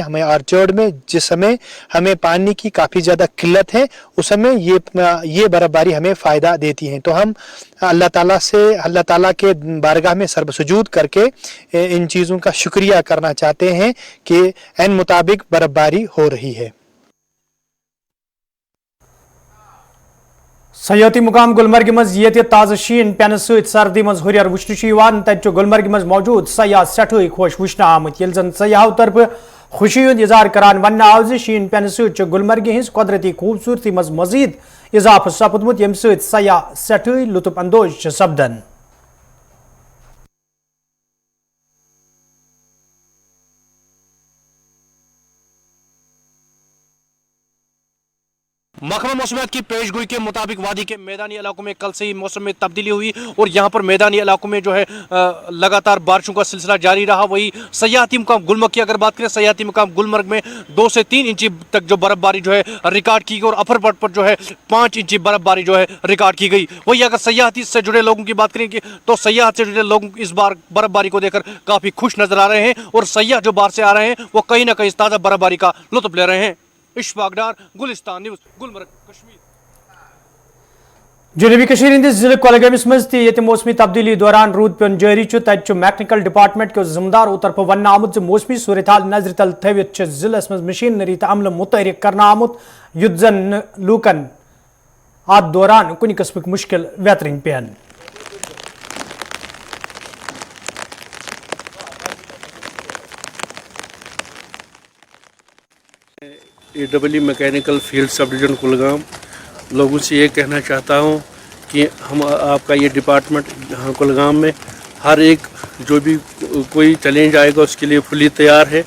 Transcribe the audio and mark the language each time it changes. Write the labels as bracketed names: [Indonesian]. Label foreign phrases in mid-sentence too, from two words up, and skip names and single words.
[Hindi] हमें ऑर्चर्ड में जिस समय हमें पानी की काफ़ी ज़्यादा किल्लत है उस समय ये बर्फबारी हमें फ़ायदा देती है। तो हम अल्लाह ताला के बारगाह में सर्वसुजूद करके इन चीज़ों का शुक्रिया करना चाहते हैं कि एन मुताबिक बर्फबारी हो रही है। [Kashmiri] सयाती मुकाम गुलमर्ग मज ये ताज़ा शीन पेन सर्दी मज हुरियर वुचन तत गुलमर्ग मज मौजूद सयाह सठे खुश वुचन आमत। यह जन सयाहों तरफ खुशी हुंद इजहार करान वन आव शीन पेन गुलमर्ग हज कुदरती खूबसूरती मज मजीद इजाफा सपदमुत यम सयाह सठे लुत्फ अंदोज सपदन। [Hindi] महकमा मौसमियात की पेशगोई के मुताबिक वादी के मैदानी इलाकों में कल से ही मौसम में तब्दीली हुई और यहाँ पर मैदानी इलाकों में जो है लगातार बारिशों का सिलसिला जारी रहा। वही सयाहती मुकाम गुलमर्ग की अगर बात करें, सयाहती मुकाम गुलमर्ग में 2 से 3 इंची तक जो बर्फबारी जो है रिकॉर्ड की गई और अपर पट पर जो है 5 इंची बर्फबारी जो है रिकॉर्ड की गई। वही अगर सयाहती से जुड़े लोगों की बात करेंगे तो सयाहत से जुड़े लोग इस बार बर्फबारी को देखकर काफ़ी खुश नजर आ रहे हैं और सयाह जो बाहर से आ रहे हैं वो कहीं ना कहीं ताज़ा बर्फबारी का लुत्फ ले रहे हैं। इशफाक डार, गुलिस्तान न्यूज़, गुलमर्ग, कश्मीर। [Kashmiri] जनूबी कश्मीर हंदिस जिले कोलगमस मज ये मौसमी तब्दीली दौरान रूद पेन जारी तत [English] mechanical department [Kashmiri] के जिम्मेदारों तरफ वन आमुत मौसमी सूरत हाल नजर तल थवित जिलस मज मशीनरी तो अमल मुतहरिक करना आमुत युत जन लूकन अत दौरान कुन किस्म मुश्किल वेतरन पेन। [English] AEE Mechanical Field Sub Division [Hindi] कुलगाम लोगों से ये कहना चाहता हूँ कि हम आपका ये डिपार्टमेंट यहाँ कुलगाम में हर एक जो भी कोई चैलेंज आएगा उसके लिए फुली तैयार है।